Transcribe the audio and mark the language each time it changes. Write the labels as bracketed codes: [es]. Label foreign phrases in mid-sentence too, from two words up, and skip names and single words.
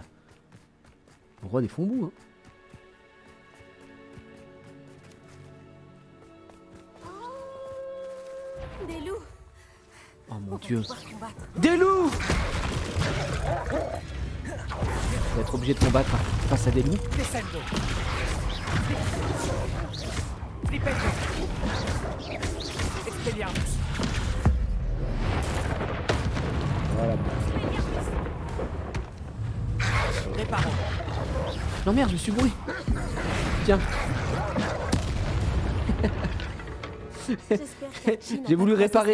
[fr] Le roi des fonds-boue, hein. Des loups. Oh On mon va dieu. devoir combattre. Des loups! On va être obligé de combattre face à des loups. Descendo. Flipendo. Expelliarmus. Voilà. Réparo. Non merde, je me suis bourré. Tiens, J'espère qu'Archie n'a j'ai pas voulu croisé réparer